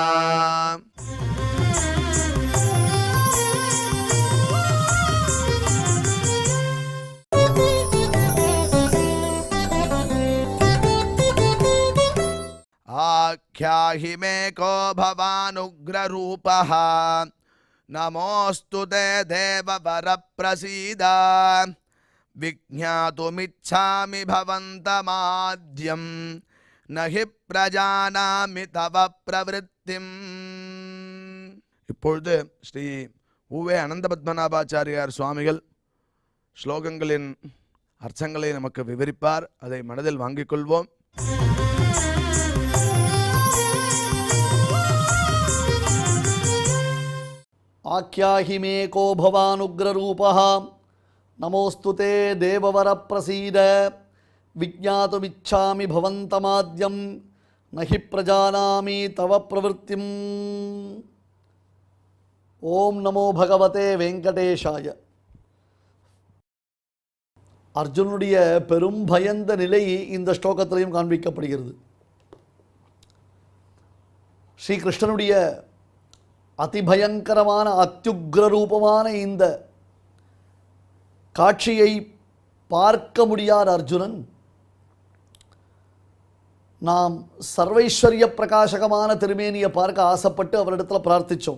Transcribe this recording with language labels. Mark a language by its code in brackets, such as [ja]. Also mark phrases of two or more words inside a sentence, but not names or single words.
[sa] आख्याहि मे को भवानुग्ररूपः नमोऽस्तु ते देववर प्रसीद। विज्ञातुमिच्छामि भवन्तमाद्यं न हि प्रजानामि तव प्रवृत्तिम्। [ta] இப்பொழுது ஸ்ரீ உவே அனந்தபத்மநாபாச்சாரியார் சுவாமிகள் ஸ்லோகங்களின் அர்த்தங்களை நமக்கு விவரிப்பார். அதை மனதில் வாங்கிக் கொள்வோம். [sa] आख्याहि मे को भवानुग्ररूपः नमोऽस्तु ते देववर प्रसीद। विज्ञातुमिच्छामि भवन्तमाद्यं न हि प्रजानामि तव प्रवृत्तिम्. ॐ नमो भगवते वेङ्कटेशाय. [ta] அர்ஜுனுடைய பெரும் பயந்த நிலை இந்த ஸ்லோகத்திலையும் காண்பிக்கப்படுகிறது. ஸ்ரீகிருஷ்ணனுடைய அதிபயங்கரமான அத்யுக்ர ரூபமான இந்த காட்சியை பார்க்க முடியாத அர்ஜுனன் நாம் சர்வைஸ்வர்ய பிரகாசகமான திருமேனியை பார்க்க ஆசைப்பட்டு அவரிடத்தில் பிரார்த்தித்தோம்.